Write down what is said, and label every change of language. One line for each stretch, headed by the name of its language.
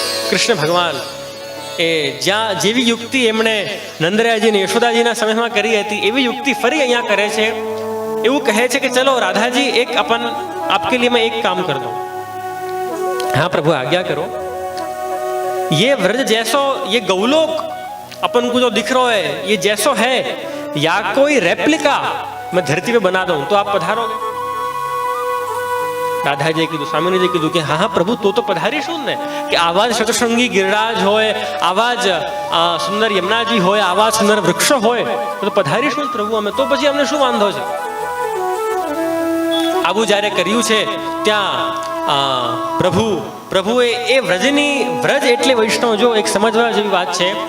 Gujarati: કૃષ્ણ ભગવાન એ જ્યાં જેવી યુક્તિ એમણે નંદરાયજી અને યશોદાજીના સમયમાં કરી હતી એવી યુક્તિ ફરી અહીંયા કરે છે. એવું કહે છે કે
Hindi: ચલો રાધાજી એક આપકે लिए मैं एक काम कर दूं. हाँ प्रभु आज्ञा करो. ये व्रज जैसो ये गौलोक अपन को जो दिख रहा है ये जैसो है या कोई रेप्लिका मैं धरती पे बना दूं तो आप पधारोगे.
Gujarati: રાધાજીએ કીધું, સ્વામિનીજીએ કીધું કે હા હા પ્રભુ તો પધારીશું ને, કે આવા જ સતસંગી ગિરિરાજ હોય, આવા જ સુંદર યમુનાજી હોય, આવા સુંદર વૃક્ષો હોય તો પધારીશું પ્રભુ અમે, તો પછી અમને શું વાંધો છે. આવું જ્યારે કર્યું છે ત્યાં પ્રભુએ એ વ્રજ એટલે વૈષ્ણવ જો એક સમજવા જેવી વાત છે.